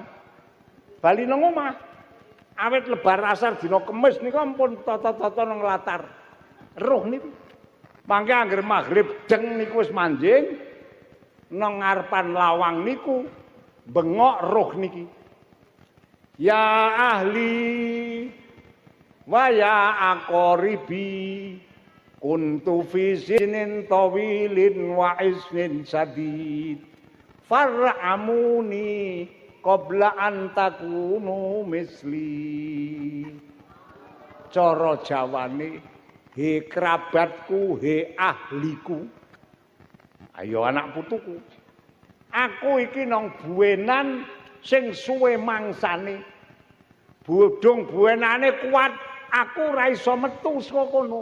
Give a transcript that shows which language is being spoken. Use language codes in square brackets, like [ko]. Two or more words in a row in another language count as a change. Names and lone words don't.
[jv] Bali nang omah. Awit lebar asar dina Kemis niku ampun tata-tata nang latar. Roh niku. Mangke anggere magrib deng niku wis manjing nang ngarepan lawang niku bengok roh niki. [ar] يا أهلي ويا أقربي كنت في سنين طويلين واثنين شديد فارحموني قبل أن تكونوا مثلي. [jv] Cara Jawane, he kerabatku, he ahliku. Ayo anak putuku. Aku iki nang buwenan sing suwe mangsane. Bodhong buwenane kuat, aku ora iso metu saka kono.